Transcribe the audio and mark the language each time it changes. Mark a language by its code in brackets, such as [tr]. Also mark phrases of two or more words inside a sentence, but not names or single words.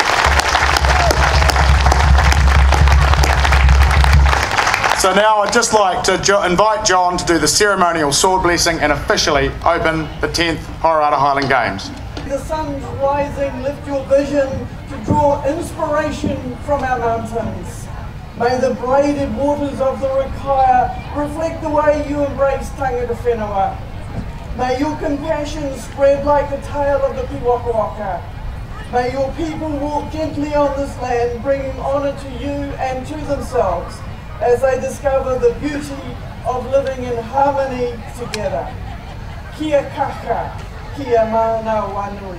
[en] So now I'd just like to invite John to do the ceremonial sword blessing and officially open the 10th Hororata Highland Games. The sun's rising, lift your vision to draw inspiration from our mountains. May the braided waters of the Rakaia reflect the way you embrace [mi] tangata whenua. [en] May your compassion spread like the tail of the Piwakawaka. May your people walk gently on this land, bringing honour to you and to themselves as they discover the beauty of living in harmony together. [mi] Kia kaka, kia mana wanui.